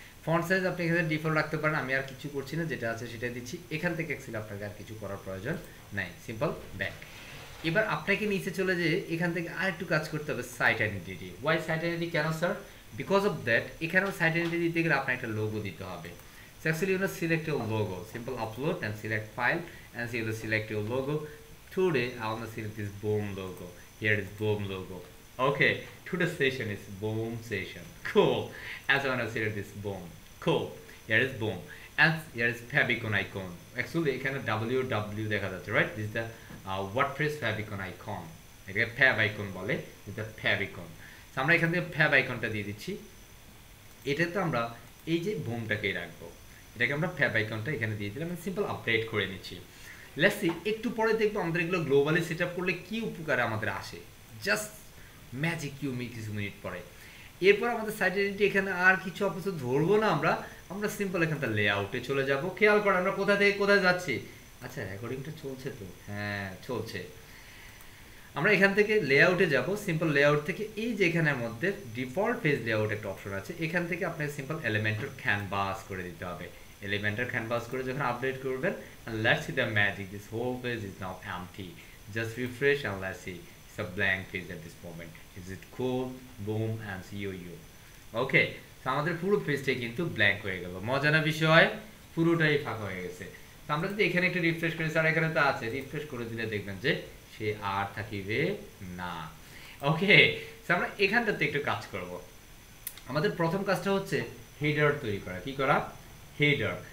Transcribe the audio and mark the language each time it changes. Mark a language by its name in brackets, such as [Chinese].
[Bangla] Font size আপনি এখানে default রাখতে পারেন, আমি আর কিছু করছি না, যেটা আছে সেটা দিচ্ছি। এখান থেকে অ্যাকচুয়ালি আপনাকে আর কিছু করার প্রয়োজন নাই। Simple back. এবার আপনাকে নিচে চলে যেয়ে এখান থেকে আরেকটু কাজ করতে হবে, site identity. [English] Why site identity? [Bangla] কেন স্যার? [English] because of that [Bangla] এখানেও সাইট আইডেন্টিটি দিতে গেলে আপনার একটা লোগো দিতে হবে। [English] So actually you know select your logo, simple upload and select file and so you select your logo. Today I want to select this boom logo. Here is boom logo. Okay, today's session is boom session. Cool. And so I want to select this boom. Cool. Here is boom. And here is favicon icon. Actually [Bangla] এখানে www দেখা যাচ্ছে, [English] right? This is the WordPress favicon icon. [Bangla] এটাকে fav icon বলে, [English] this is the favicon. [Bangla] So আমরা এখান থেকে fav iconটা দিয়ে দিচ্ছি। এটা তো আমরা এই যে বুমটাকেই রাখবো, এটাকে আমরা ফ্যাব আইকনটা এখানে দিয়ে দিলাম, সিম্পল আপডেট করে নিচ্ছি। লেটস সি একটু পরে দেখবো আমাদের এগুলো গ্লোবালি সেট আপ করলে কি উপকারে আমাদের আসে, জাস্ট ম্যাজিক কিছু মিনিট পরে। এরপর আমাদের সাইড এডিটে এখানে আর কিছু অপশন ধরবো না, আমরা সিম্পল এখানটা লেআউটে চলে যাব। খেয়াল করেন আমরা কোথা থেকে কোথায় যাচ্ছি। আচ্ছা রেকর্ডিংটা চলছে তো, হ্যাঁ চলছে। আমরা এখান থেকে লেআউটে যাব, সিম্পল লেআউট থেকে এই যে এখানের মধ্যে ডিফল্ট পেজ লেআউট একটা অপশন আছে, এখান থেকে আপনাকে সিম্পল এলিমেন্টর ক্যানভাস করে দিতে হবে। এলিমেন্টর ক্যানভাস করে যখন আপডেট করবেন, [English] and let's see the magic, this whole page is now empty. Just refresh and let's see, it's a blank page at this moment. Is it cool? Boom and see you. [Bangla] Okay, so আমাদের পুরো পেজটাই কিন্তু blank হয়ে গেল। মজা না বিষয়, পুরোটাই ফাঁকা হয়ে গেছে। তো আমরা যদি এখানে একটু রিফ্রেশ করি, স্যার এখানে তো আছে, রিফ্রেশ করে দিলে দেখবেন যে সে আর থাকিবে না। ওকে, আমরা এখানটাতে একটু কাজ করব। আমাদের প্রথম কাজটা হচ্ছে হেডার তৈরি করা। কি করা? হেডার।